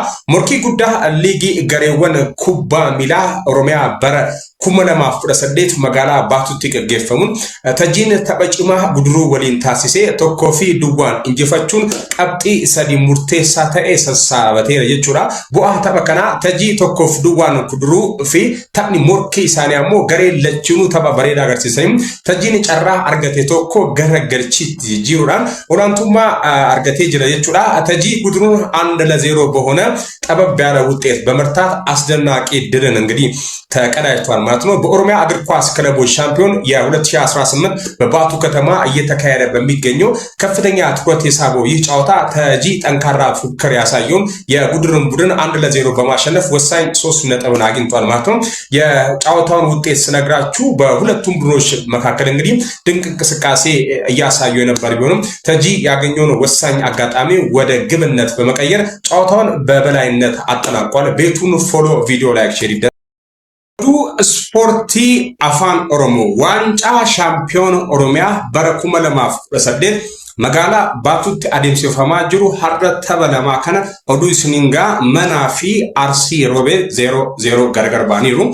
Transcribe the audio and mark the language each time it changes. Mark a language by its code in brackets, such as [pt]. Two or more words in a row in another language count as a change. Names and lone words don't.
[om] Morkii guddaa liigii gareewwan kubbaa miilaa Oromiyaa bara 2018 magaalaa Baatutti gaggeeffamuun tajiin tapha cimaa guduruu waliin taasisee tokkoo fi duwwaan injifachuun qabxii sadii murteessaa ta'ee sassaabateera jechuudha. Bu'aa tapha kanaa tajii tokkoo fi duwwaan guduruu fi taphni morkii isaanii ammoo garee lachuunuu tapha bareedaa agarsiisanii tajiin carraa argate tokko gara galchiitti jiruudhaan olaantummaa argatee jira jechuudha. [am] Tajii guduruun 1-0 በሆነ ጠበብ ያለ ውጤት በመርታት አስደናቂ ድልን እንግዲህ ተቀዳጅቷል ማለት ነው። በኦሮሚያ እግር ኳስ ክለቦች ሻምፒዮን የ2018 በባቱ ከተማ እየተካሄደ በሚገኘው ከፍተኛ ትኩረት የሳበው ይህ ጨዋታ ተጂ ጠንካራ ፉክክር ያሳየውን የጉድሩን ቡድን 1-0 በማሸነፍ ወሳኝ 3 ነጥብን አግኝቷል ማለት ነው። የጨዋታውን ውጤት ስነግራችሁ በሁለቱም ቡድኖች መካከል እንግዲህ ድንቅ እንቅስቃሴ እያሳዩ የነበር ቢሆንም ተጂ ያገኘውን ወሳኝ አጋጣሚ ወደ ግብነት በመቀየር ጨዋታውን በበላይነት አጠናቋል። ቤቱን [en] follow video like share [am] ይደረግ። [om] Ispoortii afaan Oromoo waancaa shaampiyoon Oromiyaa bara 2018 magaalaa Baatutti adeemsifamaa jiru har'a tapha lamaa kana oduu isiniingaa manaa fi Arsii Roobee 0-0 gargar baaniiru.